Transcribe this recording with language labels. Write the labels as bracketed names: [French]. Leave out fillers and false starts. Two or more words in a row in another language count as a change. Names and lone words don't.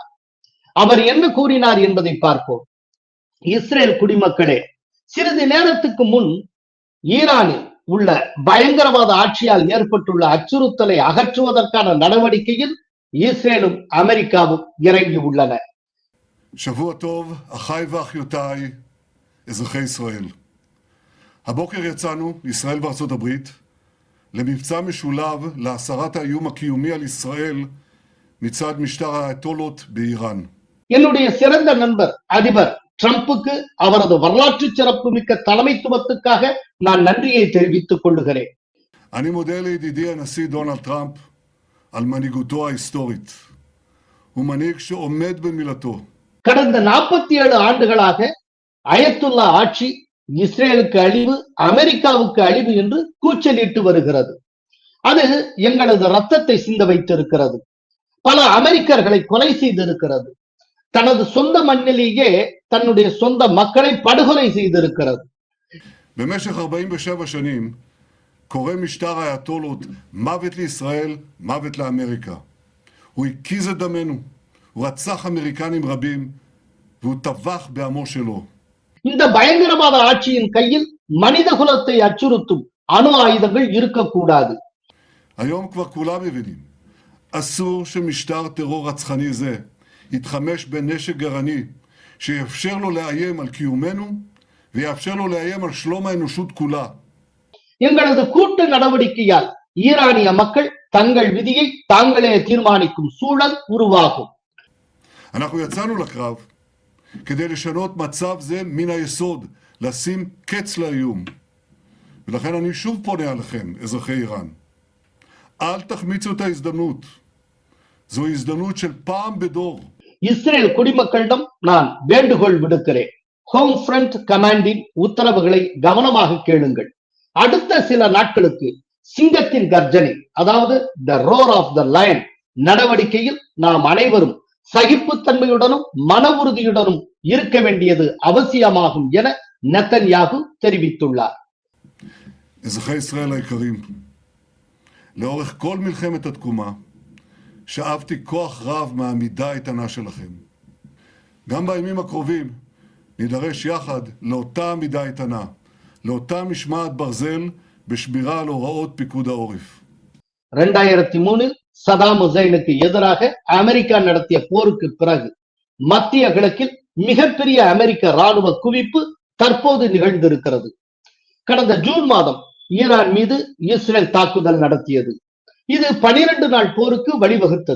[Tamil] அவர் என்ன கூறினார் என்பதை பார்ப்போம். இஸ்ரேல் குடிமக்களே, சிறிது நேரத்துக்கு முன் ஈரானில் உள்ள பயங்கரவாத ஆட்சியால் ஏற்பட்டுள்ள அச்சுறுத்தலை அகற்றுவதற்கான நடவடிக்கையில் இஸ்ரேலும் அமெரிக்காவும் இறங்கி உள்ளன. [Hebrew] שבוע טוב, אחיי ואחיותיי, אזרחי ישראל. הבוקר יצאנו, ישראל וארצות הברית, למבצע משולב להסרת האיום הקיומי על ישראל מצד משטר האייתולות באיראן. [Tamil] என்னுடைய சிறந்த நண்பர் அதிபர் ட்ரம்புக்கு அவரது வரலாற்று சிறப்புமிக்க தலைமைத்துவத்துக்காக நான் நன்றியை தெரிவித்துக் கொள்கிறேன். [Hebrew] אני מודה לידידי הנשיא דונלד טראמפ על מנהיגותו ההיסטורית. הוא מנהיג שעומד במילתו. [Tamil] கடந்த 47 ஆண்டுகளாக அயத்துல்லா ஆட்சி இஸ்ரேலுக்கு அழிவு, அமெரிக்காவுக்கு அழிவு என்று கூச்சலிட்டு வருகிறது. அது எங்களது ரத்தத்தை சிந்த வைத்திருக்கிறது. பல அமெரிக்கர்களை கொலை செய்திருக்கிறது. தனது சொந்த மண்ணிலேயே தன்னுடைய சொந்த மக்களை படுகொலை செய்திருக்கிறது. [Hebrew] במשך 47 שנים קורא משטר האייתולות מוות לישראל, מוות לאמריקה. הוא הקיז את דמנו, הוא רצח אמריקנים רבים והוא טבח בעמו שלו. [Tamil] இந்த பயங்கரவாத ஆட்சியின் கையில் மனித குலத்தை அச்சுறுத்தும் அணு ஆயுதங்கள் இருக்கக்கூடாது. [Hebrew] היום כבר כולם מבינים, אסור שמשטר טרור רצחני זה יתחמש בנשק גרעיני שיאפשר לו לאיים על קיומנו ויאפשר לו לאיים על שלום האנושות כולה. [Tamil] எங்களது கூட்டு நடவடிக்கையால் ஈரானிய மக்கள் தங்கள் விதியை தாங்களே தீர்மானிக்கும் சூழல் உருவாகும். [Hebrew] אנחנו יצאנו לקרב כדי לשנות מצב זה מן היסוד, לשים קץ לאיום. ולכן אני שוב פונה אליכם, אזרחי איראן. אל תחמיצו את ההזדמנות. זו הזדמנות של פעם בדור. [Tamil] இஸ்ரேல் குடிமக்களிடம் நான் வேண்டுகோள் விடுக்கிறேன். ஹோம் ஃப்ரண்ட் கமாண்டின் உத்தரவுகளை கவனமாக கேளுங்கள். அடுத்த சில நாட்களுக்கு சிங்கத்தின் கர்ஜனை, அதாவது [English] The Roar of the Lion [Tamil] நடவடிக்கையில் நாம் அனைவரும் சகிப்புத்தன்மையுடனும் மன உறுதியுடனும் இருக்க வேண்டியது அவசியமாகும் என நெத்தன்யாகு தெரிவித்துள்ளார். [Hebrew] אזרחי ישראל היקרים, לאורך כל מלחמת התקומה שאבתי כוח רב מהעמידה האיתנה שלכם. גם בימים הקרובים נידרש יחד לאותה עמידה איתנה, לאותה משמעת ברזל בשמירה על הוראות פיקוד העורף. [Tamil] 2003 சதாம் ஹுசைனுக்கு எதிராக அமெரிக்கா நடத்திய போருக்கு பிறகு மத்திய கிழக்கில் மிகப்பெரிய அமெரிக்க ராணுவ குவிப்பு தற்போது நிகழ்ந்திருக்கிறது. கடந்த ஜூன் மாதம் ஈரான் மீது இஸ்ரேல் தாக்குதல் நடத்தியது. இது 12 நாள் போருக்கு வழிவகுத்தது.